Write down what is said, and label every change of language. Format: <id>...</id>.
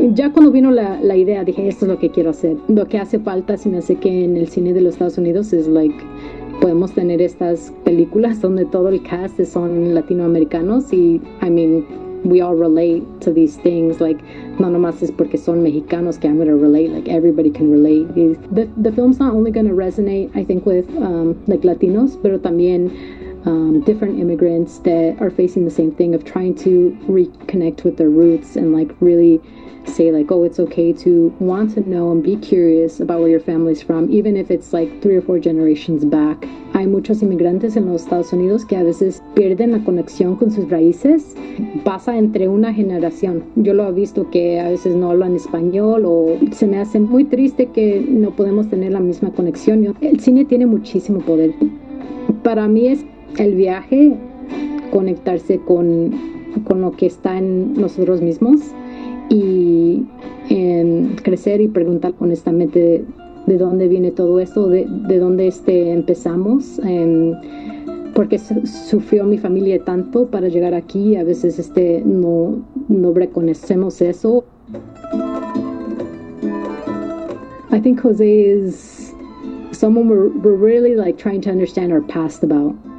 <es>Ya cuando vino la idea, dije, esto es lo que quiero hacer. Lo que hace falta, si me hace que en el cine de los Estados Unidos, es like, podemos tener estas películas donde todo el cast son latinoamericanos y,</es> <en>I mean, we all relate to these things. Like,</en> <es>no nomás es porque son mexicanos que</es> <en>I'm going to relate. Like, everybody can relate. The film's not only going to resonate, I think, with like Latinos,</en> <es>pero también</es> <en>different immigrants that are facing the same thing of trying to reconnect with their roots and like really say like, oh, it's okay to want to know and be curious about where your family's from, even if it's like 3 or 4 generations back.</en> <es>Hay muchos inmigrantes en los Estados Unidos que a veces pierden la conexión con sus raíces. Pasa entre una generación. Yo lo he visto que a veces no hablan español o se me hace muy triste que no podemos tener la misma conexión. El cine tiene muchísimo poder. Para mí es el viaje, conectarse con lo que está en nosotros mismos y en crecer y preguntar honestamente de dónde viene todo esto, de dónde empezamos, porque sufrió mi familia tanto para llegar aquí, a veces no reconocemos eso.</es> <en>I think Jose is someone we're really like trying to understand our past about.</en>